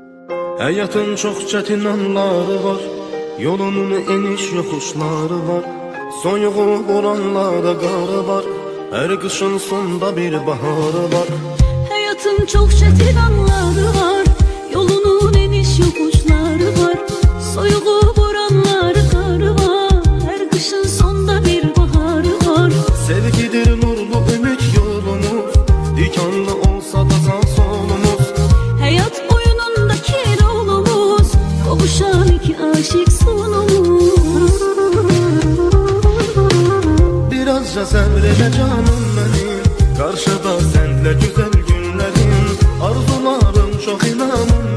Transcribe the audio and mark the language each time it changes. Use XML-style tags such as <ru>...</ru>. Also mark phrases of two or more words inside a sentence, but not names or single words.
<az>Həyatın çox çətin anları var, yolunun eniş yoxuşları var. Soyuğu vuranlarda qarı var, hər qışın sonunda bir baharı var.</az> <tr>Hayatın çok çetin anları var, yolunun eniş yokuşları var. Soyuğu vuranları karı var, her kışın sonda bir baharı var. Sevgidir nurlu ümit yolumuz, dikanlı olsa da sağ solumuz. Hayat oyunundaki rolumuz, kavuşan iki aşık sonumuz.</tr> <az>Birazca səbrelə canım mənim, qarşıda səndlə güzel günlərim. Arzularım çox inan</az>